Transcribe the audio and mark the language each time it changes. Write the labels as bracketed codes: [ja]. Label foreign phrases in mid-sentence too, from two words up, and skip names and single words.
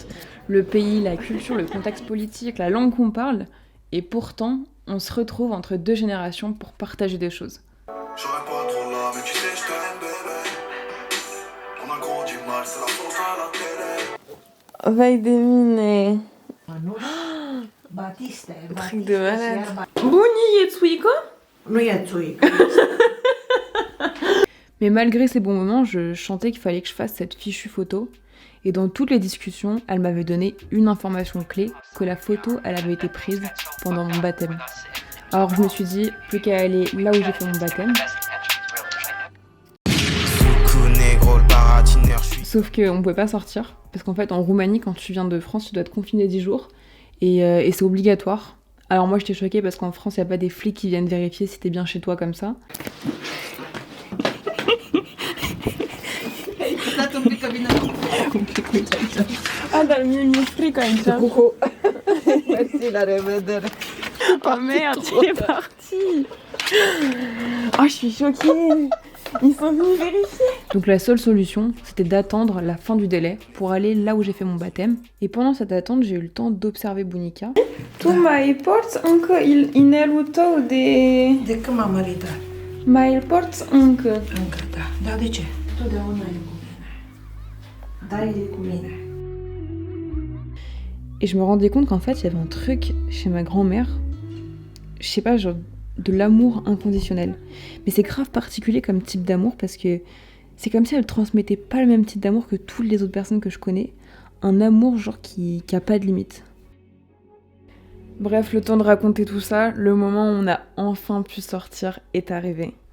[fr] Le pays, la culture, le contexte politique, la langue qu'on parle, et pourtant, on se retrouve entre 2 générations pour partager des choses. J'aurais pas trop là, mais tu sais, je t'aime, bébé. On a grandi mal, c'est la faute à la télé. [ro] Vai de mine. [fr] Truc de malade. [ro] Buni, e țuică? Nu e țuică. [fr] Mais malgré ces bons moments, je sentais qu'il fallait que je fasse cette fichue photo. Et dans toutes les discussions, elle m'avait donné une information clé, que la photo, elle avait été prise pendant mon baptême. Alors je me suis dit, plus qu'à aller là où j'ai fait mon baptême. Sauf qu'on pouvait pas sortir, parce qu'en fait en Roumanie, quand tu viens de France, tu dois te confiner 10 jours, et c'est obligatoire. Alors moi j'étais choquée parce qu'en France, il n'y a pas des flics qui viennent vérifier si t'es bien chez toi comme ça. [ro] Ah, dar mie mi-e frică aici. Merci, la revedere. [fr] Oh merde, il est parti. Oh, je suis choquée. Ils sont venus vérifier. Donc la seule solution, c'était d'attendre la fin du délai pour aller là où j'ai fait mon baptême. Et pendant cette attente, j'ai eu le temps d'observer Bunica. [ro] Tu mai porți încă inelul tău De când m-am maritat? Mai îl porți încă? Încă, da. Dar de ce? Totdeauna e cu mine. Da, [fr] il est [ro] cu mine. [fr] Et je me rendais compte qu'en fait, il y avait un truc chez ma grand-mère, je sais pas, genre de l'amour inconditionnel. Mais c'est grave particulier comme type d'amour parce que c'est comme si elle transmettait pas le même type d'amour que toutes les autres personnes que je connais. Un amour genre qui a pas de limite. Bref, le temps de raconter tout ça, le moment où on a enfin pu sortir est arrivé.